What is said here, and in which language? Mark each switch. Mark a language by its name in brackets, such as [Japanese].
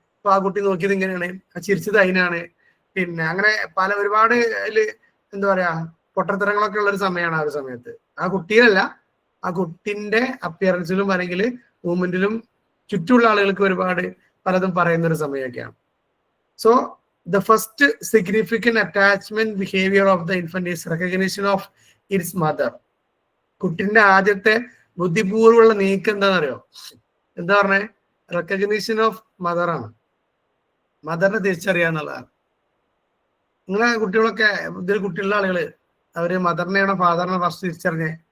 [Malayalam] അപ്പൊ ആ കുട്ടി നോക്കിയത് ഇങ്ങനെയാണ്, ചിരിച്ചത് അതിനാണ്. പിന്നെ അങ്ങനെ ഒരുപാട് അതില് എന്താ പറയാ പൊട്ടത്തരങ്ങളൊക്കെ ഉള്ള ഒരു സമയമാണ് ആ ഒരു സമയത്ത്. ആ കുട്ടിയല്ല, ആ കുട്ടിന്റെ അപ്പിയറൻസിലും അല്ലെങ്കിൽ മൂവ്മെന്റിലും ചുറ്റുമുള്ള ആളുകൾക്ക് ഒരുപാട് പലതും പറയുന്ന ഒരു സമയമൊക്കെയാണ്. [English] So the first significant attachment behavior of the infant is recognition of its mother. [Malayalam] കുട്ടിന്റെ ആദ്യത്തെ ബുദ്ധിപൂർവ്വമുള്ള നീക്കം എന്താണെന്നറിയോ? എന്താ പറഞ്ഞേ? [English] recognition of mother [Malayalam] ആണ്. മദറിനെ തിരിച്ചറിയാന്നുള്ളതാണ്. നിങ്ങളെ കുട്ടികളൊക്കെ, ഇതിൽ കുട്ടിയുള്ള ആളുകള് അവര് മദറിനെയാണോ ഫാദറിനെ ഫസ്റ്റ് തിരിച്ചറിഞ്ഞേ?